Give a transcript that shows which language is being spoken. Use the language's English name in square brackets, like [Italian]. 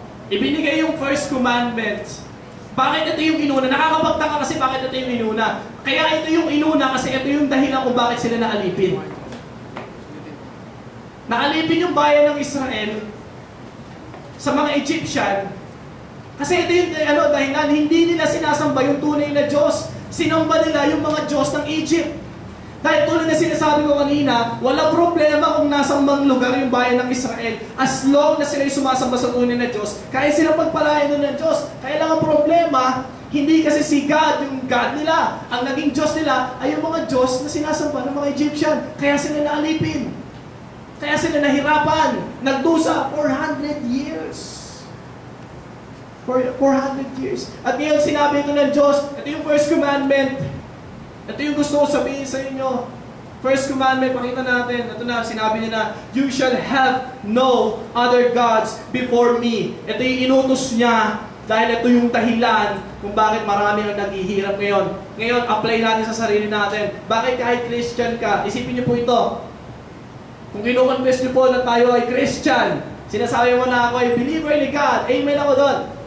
[Filipino] Ibinigay yung [English] first commandment. [Filipino] Bakit ito yung inuna? Nakakapagtaka kasi bakit ito yung inuna. Kaya ito yung inuna kasi ito yung dahilan kung bakit sila naalipin. Naalipin yung bayan ng Israel sa mga Egyptian kasi ito yung dahilan, hindi nila sinasamba yung tunay na Diyos. Sinamba nila yung mga Diyos ng Egypt. Dahil tulad na sinasabi ko kanina, walang problema kung nasang mang lugar yung bayan ng Israel. [English] As long [Filipino] na sila yung sumasamba sa tunay na Diyos, kaya silang pagpalain ng Diyos. Kaya lang ang problema, hindi kasi si God, yung God nila. Ang naging Diyos nila ay yung mga Diyos na sinasamba ng mga Egyptian. Kaya sila naalipin. Kaya sila nahirapan. Nagdusa [English] 400 years. 400 years. [Filipino] At ngayon sinabi ito ng Diyos, ito yung [English] first commandment. [Filipino] Ito yung gusto ko sabihin sa inyo. [English] First commandment, [Filipino] pakita natin. Ito na, sinabi niya na, [English] you shall have no other gods before me. [Filipino] Ito yung inutos niya dahil ito yung dahilan kung bakit marami ang naghihirap ngayon. Ngayon, apply natin sa sarili natin. Bakit kahit Christian ka? Isipin niyo po ito. Kung kinukonfess niyo po na tayo ay Christian, sinasabi mo na ako ay believer ni God, amen ako doon.